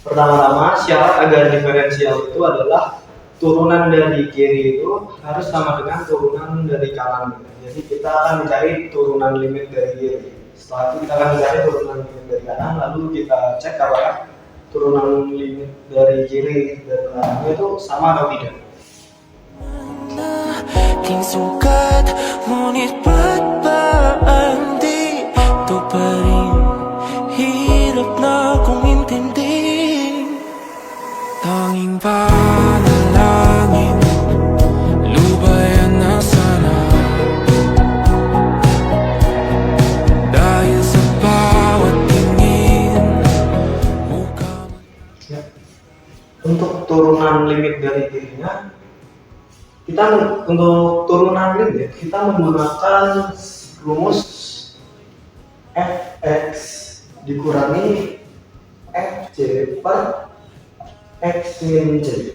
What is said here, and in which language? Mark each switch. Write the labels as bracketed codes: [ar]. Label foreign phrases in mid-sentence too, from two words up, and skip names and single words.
[id] Pertama-tama, syarat agar diferensial itu adalah turunan dari kiri itu harus sama dengan turunan dari kanan. Jadi kita akan mencari turunan limit dari kiri. Setelah itu kita akan mencari turunan limit dari kanan, lalu kita cek apakah turunan limit dari kiri dan kanannya itu sama atau tidak. [tl] King sukat, ngunit ba't ba hindi ito pa rin? Hirap na kong intindi. Tanging panalangin, lubayan na sana. Dahil sa bawat tingin mukha. [id] Ya. Untuk turunan limit dari kirinya, untuk turunan limit kita menggunakan rumus fx dikurangi fc per x min c.